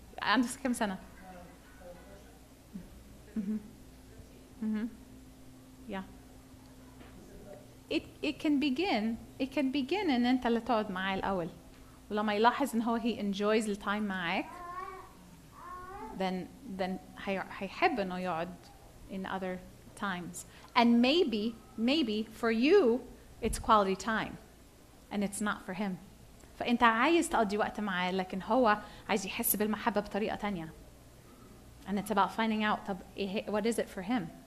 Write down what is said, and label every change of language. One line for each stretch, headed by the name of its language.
Arabic: عندك كم سنة؟ Yeah.
English: It can begin
Arabic: ان انت اللي تقعد معاه الاول، ولما يلاحظ ان هو
English: he enjoys the time
Arabic: معاك then هيحب انه يقعد
English: in other times. And maybe for you it's quality time and it's not for him.
Arabic: فانت عايز تقضي وقت معاه لكن هو عايز يحس بالمحبة بطريقة تانية.
English: And it's about finding out طب what is it for him.